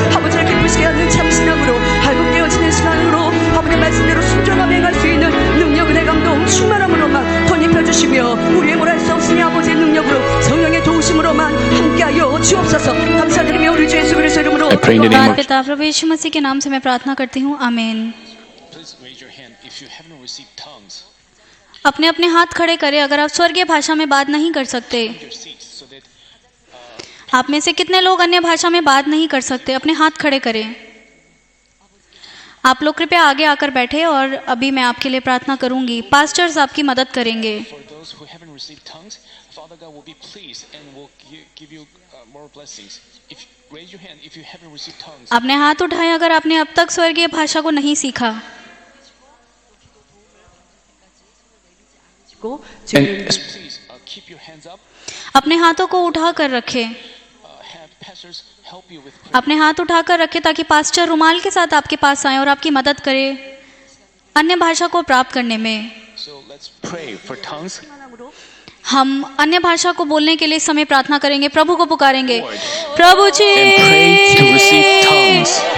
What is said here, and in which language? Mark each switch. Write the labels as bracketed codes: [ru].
[ko] 아버지를 기쁘시게 하는 참신함으로 발급되어지는 시간으로 아버지의 말씀대로 순종하며 행할 수 있는 능력, 은혜, 감동, 충만함으로만 덧입혀 주시며 우리의 뭘 할 수 없으니 아버지의 능력으로 성령의 도우심으로만 함께하여 주옵소서. 감사드리며 우리 주 예수 그리스도의 이름으로 [en] I pray in the name of [hi] पिता प्रभु यीशु मसीह के नाम से मैं प्रार्थना करती हूँ, आमीन। [en] Please raise your hand if you haven't received tongues. [hi] अपने अपने हाथ खड़े करें अगर आप स्वर्गीय भाषा में बात नहीं कर सकते। [en] Your seats so that [hi] आप में से कितने लोग अन्य भाषा में बात नहीं कर सकते? अपने हाथ खड़े करें। आप लोग कृपया आगे आकर बैठे और अभी मैं आपके लिए प्रार्थना करूंगी। पास्टर्स आपकी मदद करेंगे। [en] For those who haven't received tongues, Father God will be pleased and will give you more blessings. Raise your hand if you haven't received tongues. [hi] अपने हाथ उठाएं अगर आपने अब तक स्वर्गीय भाषा को नहीं सीखा। [en] And please keep your hands up. [hi] अपने हाथों को उठा कर रखें। [en] Have pastors help you with prayer. [hi] अपने हाथ उठाकर रखें ताकि पास्टर रुमाल के साथ आपके पास आए और आपकी मदद करे अन्य भाषा को प्राप्त करने में। [en] So let's pray for tongues. [hi] हम अन्य भाषा को बोलने के लिए इस समय प्रार्थना करेंगे, प्रभु को पुकारेंगे। प्रभु जी, [en] And pray to receive tongues.